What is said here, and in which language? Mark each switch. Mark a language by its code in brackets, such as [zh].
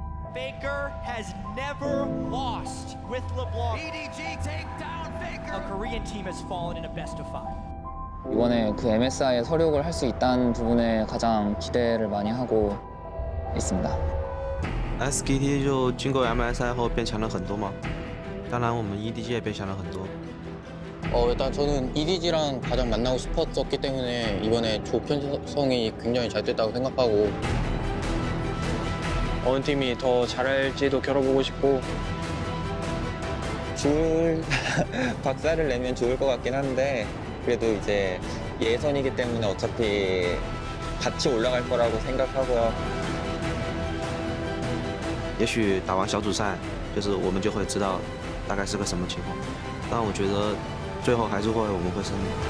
[en] Faker has never lost with LeBlanc. EDG take down Faker. A Korean team has fallen in a best of 5. [ko] 이번에 그 MSI에 서력을 할 수 있다는 부분에 가장 기대를 많이 하고 있습니다. [zh] SKT 就经过 MSI 后变强了很多嘛，当然我们 EDG 也变强了很多。 [ko] 일단 저는 EDG랑 가장 만나고 싶었었기 때문에 이번에 조 편성이 굉장히 잘 됐다고 생각하고 어느 팀이 더 잘할지도 겨뤄보고 싶고 박살을 내면 좋을 것 같긴 한데 그래도 이제 예선이기 때문에 어차피 같이 올라갈 거라고 생각하고요. [zh] 也许打完小组赛，就是我们就会知道大概是个什么情况。但我觉得最后还是我们会胜利。